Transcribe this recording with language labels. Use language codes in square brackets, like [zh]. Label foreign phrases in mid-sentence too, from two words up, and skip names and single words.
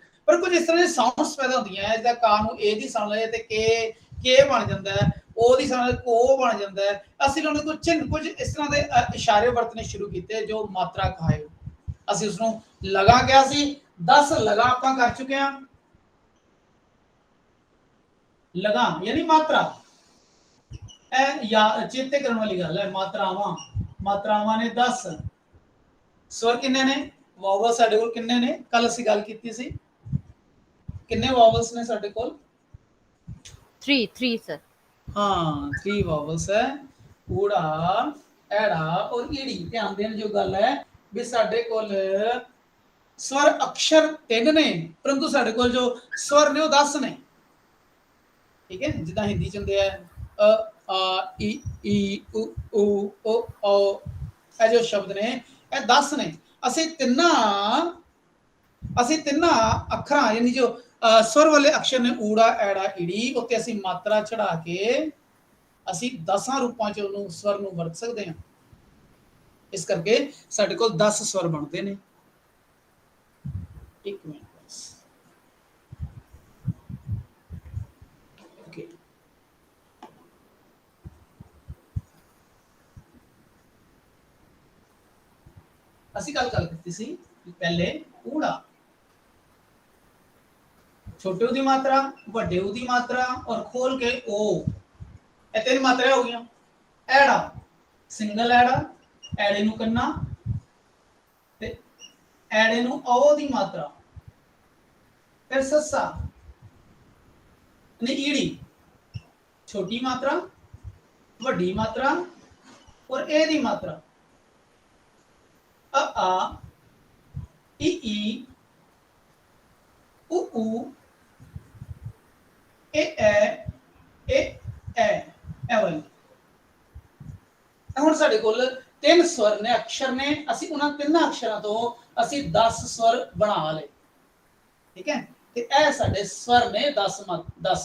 [pa] ਪਰ ਕੁਝ ਇਸ ਤਰ੍ਹਾਂ ਦੇ ਸਾਊਂਡਸ ਪੈਦਾ ਹੁੰਦੀਆਂ ਹੈ, ਜਿੱਦਾਂ ਕਾਂ ਨੂੰ ਏ ਦੀ ਸਾਊਂਡ ਹੈ ਤੇ ਕੇ ਬਣ ਜਾਂਦਾ ਹੈ, ਉਹ ਦੀ ਸਾਊਂਡ ਕੋ ਬਣ ਜਾਂਦਾ ਹੈ। ਅਸੀਂ ਉਹਨਾਂ ਕੁਝ ਇਸ ਤਰ੍ਹਾਂ ਦੇ ਇਸ਼ਾਰੇ ਵਰਤਨੇ ਸ਼ੁਰੂ ਕੀਤੇ ਜੋ ਮਾਤਰਾ ਕਹਾਏ। ਅਸੀਂ ਉਸ ਨੂੰ ਲਗਾ ਕਿਹਾ ਸੀ। 10 ਲਗਾ ਆਪਾਂ ਕਰ ਚੁੱਕੇ ਹਾਂ। ਲਗਾ ਯਾਨੀ ਮਾਤਰਾ, ਚੇਤੇ ਕਰਨੇ ਵਾਲੀ ਗੱਲ ਹੈ। ਮਾਤਰਾਵਾਂ ਨੇ 10, ਸਵਰ ਕਿੰਨੇ ਨੇ, ਵਾਵਲ ਸਾਡੇ ਕੋਲ ਕਿੰਨੇ ਨੇ, ਕੱਲ੍ਹ ਅਸੀਂ ਗੱਲ ਕੀਤੀ ਸੀ ਕਿੰਨੇ ਵਾਵਲਸ ਨੇ ਸਾਡੇ ਕੋਲ 3 सर। ਹਾਂ 3 ਵਾਵਲਸ ਹੈ, ਊੜਾ ਐੜਾ ਔਰ ਈੜੀ। ਧਿਆਨ ਦੇਣੇ ਜੋ ਗੱਲ ਹੈ ਭੀ ਸਾਡੇ ਕੋਲ ਸਵਰ ਅੱਖਰ 3 ਨੇ ਪਰੰਤੂ ਸਾਡੇ ਕੋਲ ਜੋ ਸਵਰ ਨੇ ਵੋ 10 ਨੇ। ਠੀਕ ਹੈ, ਜਿੱਦਾਂ ਹਿੰਦੀ ਚ ਹੁੰਦੇ ਆ [hi] अ आ इ ई उ ऊ ओ औ, [pa] ਇਹ ਜੋ ਸ਼ਬਦ ਨੇ ਇਹ 10 ਨੇ। ਅਸੀਂ ਤਿੰਨਾਂ ਅੱਖਰਾਂ ਯਾਨੀ ਜੋ ਸਵਰ ਵਾਲੇ ਅੱਖਰ ਨੇ ਊੜਾ ਐੜਾ ਈੜੀ ਉੱਤੇ ਅਸੀਂ ਮਾਤਰਾ ਚੜਾ ਕੇ ਅਸੀਂ 10 ਰੂਪਾਂ ਚ ਉਹਨੂੰ ਸਵਰ ਨੂੰ ਵਰਤ ਸਕਦੇ ਹਾਂ। ਇਸ ਕਰਕੇ ਸਾਡੇ ਕੋਲ 10 ਸਵਰ ਬਣਦੇ ਨੇ। ਇੱਕ ਮਿੰਟ ਅਸੀਂ ਗੱਲ ਕੀਤੀ ਸੀ ਪਹਿਲੇ ਊੜਾ, ਛੋਟੇ ਊ ਦੀ ਮਾਤਰਾ, ਵੱਡੇ ਊ ਦੀ ਮਾਤਰਾ ਔਰ ਖੋਲ ਕੇ ਓ, ਇਹ ਤਿੰਨ ਮਾਤਰਾ ਹੋ ਗਈਆਂ। ਐੜਾ ਸਿੰਗਲ ਐੜਾ, ਐੜੇ ਨੂੰ ਕੰਨਾ ਤੇ ਐੜੇ ਨੂੰ ਔ ਦੀ ਮਾਤਰਾ। ਫਿਰ ਸੱਸਾ ਨੇ ਈੜੀ, ਛੋਟੀ ਮਾਤਰਾ, ਵੱਡੀ ਮਾਤਰਾ ਔਰ ਏ ਦੀ ਮਾਤਰਾ। [hi] अ आ इ ई उ ऊ ਵਾਲੀ। [pa] ਹੁਣ ਸਾਡੇ ਕੋਲ 3 ਸਵਰ ਨੇ, ਅਕਸ਼ਰ ਨੇ। ਅਸੀਂ ਉਹਨਾਂ ਤਿੰਨਾਂ ਅਕਸ਼ਰਾਂ ਤੋਂ ਅਸੀਂ 10 ਸਵਰ ਬਣਾ ਲਏ। ਠੀਕ ਹੈ, ਤੇ ਇਹ ਸਾਡੇ ਸਵਰ ਨੇ 10।